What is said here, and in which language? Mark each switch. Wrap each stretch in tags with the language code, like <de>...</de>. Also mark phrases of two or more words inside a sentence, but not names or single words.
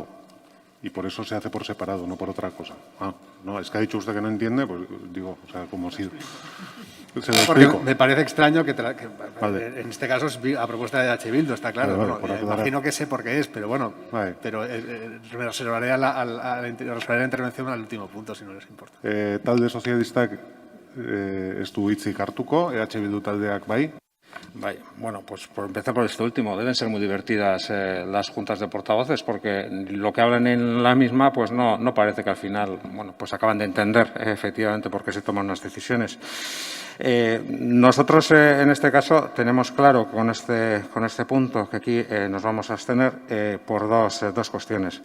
<es>Y por eso se hace por separado, no por otra cosa. Ah, no, es que ha dicho usted que no entiende, pues digo, o sea, como si... Se lo Porque explico. me parece extraño que Vale. en este caso es a propuesta de H. Bildu, está claro. Vale, Bueno, por aclarar. imagino que sé por qué es, pero bueno, Vale. pero me reservaré la intervención al último punto, si no les importa.</es> <eu>Talde sozialistak ez du hitzik hartuko, EH Bildu taldeak bai.</eu> <es>Vale, bueno, pues por empezar por este último, deben ser muy divertidas las juntas de portavoces porque lo que hablan en la misma pues no parece que al final, bueno, pues acaban de entender efectivamente por qué se toman unas decisiones. Nosotros en este caso tenemos claro con este punto que aquí nos vamos a abstener por dos cuestiones.</es>